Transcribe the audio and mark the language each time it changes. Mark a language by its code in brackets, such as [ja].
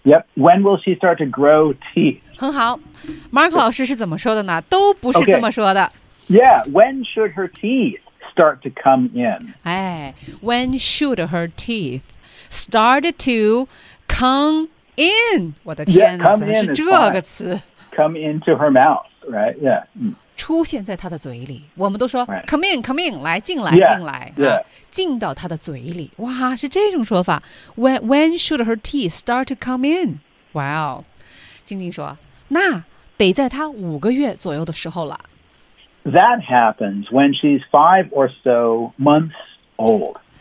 [en] Yep when will she start to grow teeth [zh] 很好 Mark 老师是怎么说的呢都不是这么说的、 [en] okay. Yeah when should her teeth start to come in. 哎 ,when should her teeth start to come in? [zh] 我的天哪 [en] come [zh] 怎么是这个词 [en] ?Come into her mouth, right? Yeah.、 [zh] 出现在她的嘴里。我们都说、 [en] right. come in, come in, [zh] 来进来 [en] yeah, [zh] 进来、 [en] yeah. [zh] 进到她的嘴里。哇是这种说法。 [en] When should her teeth start to come in? Wow. [zh] 静静说那得在她五个月左右的时候了。 [en] That happens when she's 5 or so months old.